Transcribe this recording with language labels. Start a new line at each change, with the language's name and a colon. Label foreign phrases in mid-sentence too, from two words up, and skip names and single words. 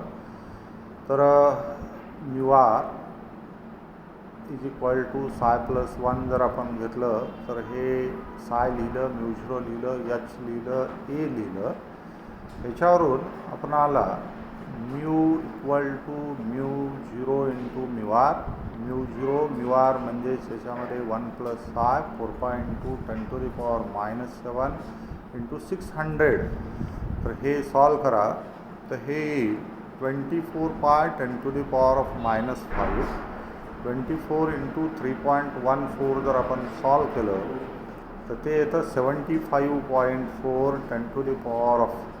Marathi: तर
English: UR is equal to psi plus 1
Marathi: जर आपण घेतलं तर हे साय लिहिलं, μ0 लिहिलं, H लिहिलं, A लिहिलं. याच्यावरून आपणाला
English: mu equal to μ0 into μR.
Marathi: μR म्हणजेच याच्यामध्ये 1
English: plus psi
Marathi: 4.2 10⁻⁻7 इंटू 600. तर हे सॉल्व करा. तर हे 24π 10⁻⁻5. 24 इंटू 3.14 जर आपण सॉल्व केलं तर ते येतं 75.4 10⁻⁻5.